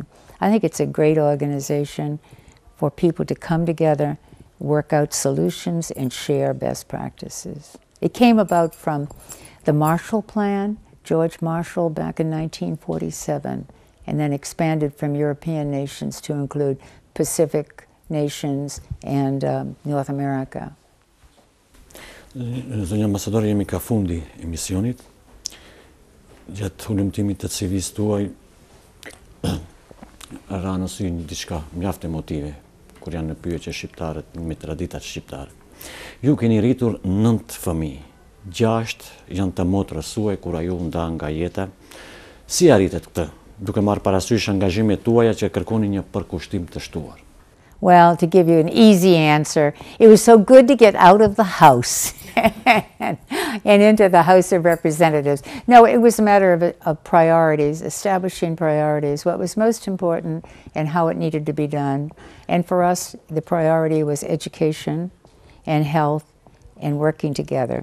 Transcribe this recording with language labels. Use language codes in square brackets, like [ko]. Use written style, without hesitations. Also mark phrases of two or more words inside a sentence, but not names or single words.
[en] I think it's a great organization for people to come together, work out solutions, and share best practices. It came about from the Marshall Plan, George Marshall, back in 1947, and then expanded from European nations to include Pacific nations and North America. [sq] Zonja ambasador, jemi ka fundi emisionit. Gjatë hulumtimit të CV-së tuaj, ra në sy diçka mjaft emotive kur janë në pyetje shqiptarët me traditat shqiptare. Ju keni rritur 9 fëmijë, 6 janë të motrës suaj kur ajo nda nga jeta. Si arritet këtë, duke marrë parasysh angazhimet tuaja që kërkoni një përkushtim të shtuar? [en] Well, to give you an easy answer, it was so good to get out of the house. and into the House of Representatives. No, it was a matter of priorities, establishing priorities, what was most important and how it needed to be done. And for us, the priority was education and health and working together.